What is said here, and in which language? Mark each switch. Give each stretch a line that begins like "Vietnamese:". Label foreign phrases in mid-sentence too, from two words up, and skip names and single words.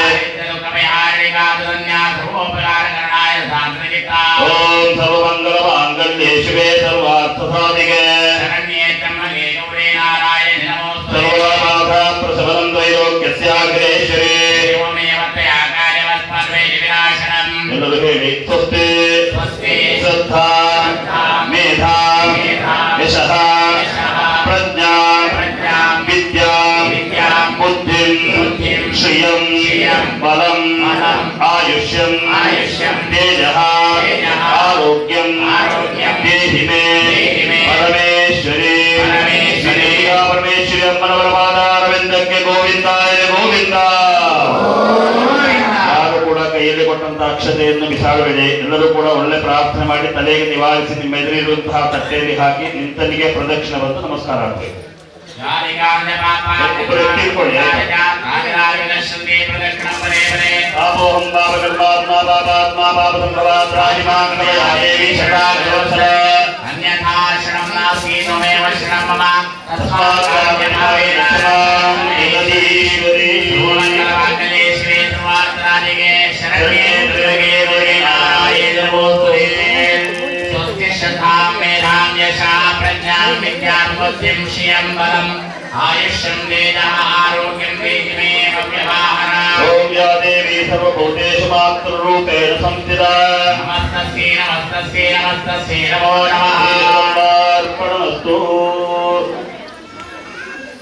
Sanskrit: ಓಂ ಸರ್ವಮಂಗಲ ಮಾಂಗಲ್ಯೇ ಶಿವೆ ಸರ್ವಾರ್ಥ ಸಾಧಿಕೆ ಶರಣ್ಯೇ ತ್ರ್ಯಂಬಕೆ ಗೌರಿ ನಾರಾಯಣಿ ನಮೋಸ್ತುತೇ ಸರ್ವಮಾಧಾ ಪ್ರಸವನಂ ತ್ರೈಲೋಕ್ಯಸ್ಯಾಗ್ರೇಶ್ವರಿ ದೇವಮೇವ ತ್ವಯಾ ಕಾರ್ಯವಸ್ಮದ್ವೈರಿ ವಿನಾಶನಂ.
Kannada: ಎಲ್ಲರೂ ಹೇಳಿ
Sanskrit: ಸ್ವಸ್ತಿ ಸ್ವಸ್ತಿ ಶ್ರದ್ಧಾ ಮೇಧಾ ಯಶಃ ಪ್ರಜ್ಞಾ ವಿದ್ಯಾ ಬುದ್ಧಿಂ ಶ್ರಿಯಂ ಬಲಂ ಆಯುಷ್ಯಂ ತೇಜಃ ಆರೋಗ್ಯಂ ದೇಹಿ ಮೇ ಪರಮೇಶ್ವರಿ ಪರಮೇಶ್ವರಿ
Kannada: ಅಮ್ಮನವರ ಪಾದಾರವಿಂದಕ್ಕೆ
Sanskrit: ಗೋವಿಂದಾಯ ಗೋವಿಂದ.
Kannada: ಯಾರು ಕೂಡ ಕೈಯಲ್ಲಿ ಕೊಟ್ಟಂತಹ ಅಕ್ಷತೆಯನ್ನು ಬಿಸಾಡಬೇಡಿ. ಎಲ್ಲರೂ ಕೂಡ ಒಳ್ಳೆ ಪ್ರಾರ್ಥನೆ ಮಾಡಿ ತಲೆಗೆ ನಿವಾರಿಸಿ ನಿಮ್ಮ ಎದುರಿರುವಂತಹ ತಟ್ಟೆಯಲ್ಲಿ ಹಾಕಿ ನಿಂತನಿಗೆ ಪ್ರದಕ್ಷಿಣೆ ಬಂದು ನಮಸ್ಕಾರ ಆಗಬೇಕು.
Sanskrit: ಆಪೋಹಂ ಪಾಪಕರ್ಮಾತ್ಮಾ ಪಾಪಾತ್ಮಾ ಪಾಪಸಂಭವಾತ್ ರಾಜಿಮಾಂಗಲಯಾ ದೇವಿ ಶರಣಾಗತವತ್ಸಲ ಅನ್ಯಥಾ ಶರಣಂ ನಾಸ್ತಿ ತ್ವಮೇವ ಶರಣಂ ಮಮ ತಸ್ಮಾತ್ ರಾಜ್ಯಭಾವೇನ ಶರಣಂ ಜಗದೀಶ್ವರಿ ಸರ್ವಮಂಗಲಮಾಂಗಲ್ಯೇ ಶಿವೆ ಸರ್ವಾರ್ಥಸಾಧಿಕೆ ಶರಣ್ಯೇ ತ್ರ್ಯಂಬಕೆ ಗೌರಿ ನಾರಾಯಣಿ ನಮೋಸ್ತುತೇ. ಸ್ವಸ್ತಿ ಶ್ರದ್ಧಾಂ ಮೇಧಾಂ ಯಶಃ ಪ್ರಜ್ಞಾಂ ವಿದ್ಯಾಂ ಬುದ್ಧಿಂ ಶ್ರಿಯಂ ಬಲಂ ಆಯುಷ್ಯಂ ತೇಜಃ ಆರೋಗ್ಯಂ ದೇಹಿ ಮೇ ಅವ್ಯವಹಾರ. ಓಂ ಯಾ ದೇವಿ ಸರ್ವಭೂತೇಷು ಮಾತೃರೂಪೇಣ ಸಂಸ್ಥಿತಾ ನಮಸ್ತಸ್ಯೈ ನಮಸ್ತಸ್ಯೈ ನಮಸ್ತಸ್ಯೈ ನಮೋ ನಮಃ. ಅರ್ಪಣಮಸ್ತು.